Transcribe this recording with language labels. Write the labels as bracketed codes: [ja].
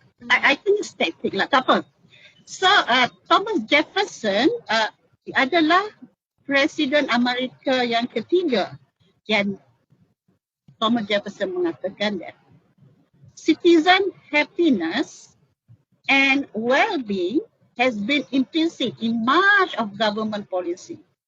[en] I think it's tactic lah, [ms] tak apa. So, Thomas Jefferson adalah presiden Amerika yang ketiga. [en] Dan Thomas Jefferson [ms] mengatakan [en] that citizen happiness and well-being has been implicit in much of government policy.